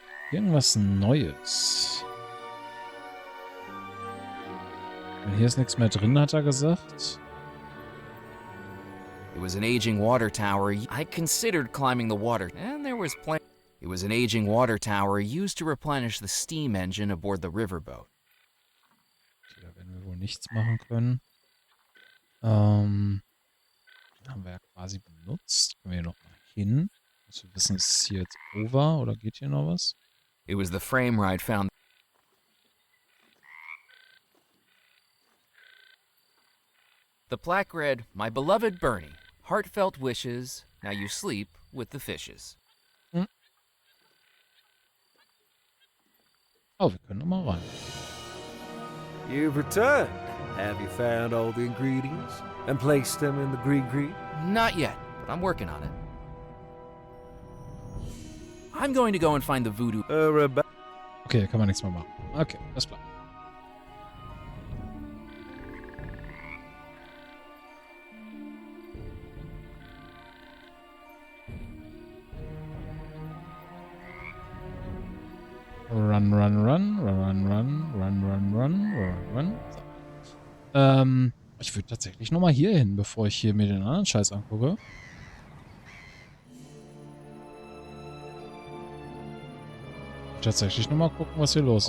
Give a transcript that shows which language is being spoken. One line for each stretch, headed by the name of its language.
German: Irgendwas Neues. Hier ist nichts mehr drin, hat er gesagt.
English: It was an aging water tower. I considered climbing the water, and there was plenty. It was an aging water tower used to replenish the steam engine aboard the riverboat.
German: Okay, da werden wir wohl nichts machen können. Haben wir ja quasi benutzt. Können wir hier noch mal hin? Muss wir wissen, ist es hier jetzt over oder geht hier noch was? It was the frame where I'd found. The plaque read, "My beloved Bernie, heartfelt wishes, now you sleep with the fishes." Oh, wir können noch mal rein.
English: You've returned. Have you found all the ingredients and placed them in the green? Not yet, but I'm working on it. I'm going to go and find the voodoo.
German: Okay, kann man nichts mehr machen. Okay, alles klar.
English: Run, run, run, run, run, run, run, run, run, run.
German: So. Ich würde tatsächlich nochmal hier hin, bevor ich hier mir den anderen Scheiß angucke. Tatsächlich nochmal gucken, was hier los